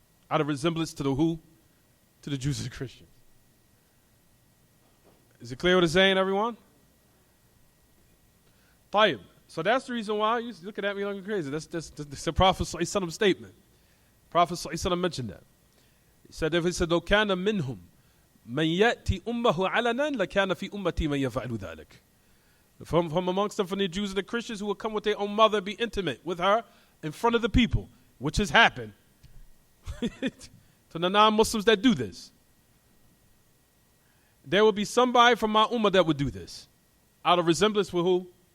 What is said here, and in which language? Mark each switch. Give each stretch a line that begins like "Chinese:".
English: Out of resemblance to the who? To the Jews and the Christians. Is it clear what it's saying, everyone?
Arabic: طيب.
English: So that's the reason why you're looking at me like crazy. That's the Prophet ﷺ statement. Prophet ﷺ mentioned that.
Arabic: He said, لو كان منهم من يأتي أمه علنا لكان في أمتي من يفعل ذلك.
English: From amongst them, from the Jews and the Christians who will come with their own mother, be intimate with her in front of the people, which has happened to the non-Muslims that do this. There will be somebody from my ummah that would do this. Out of resemblance with who?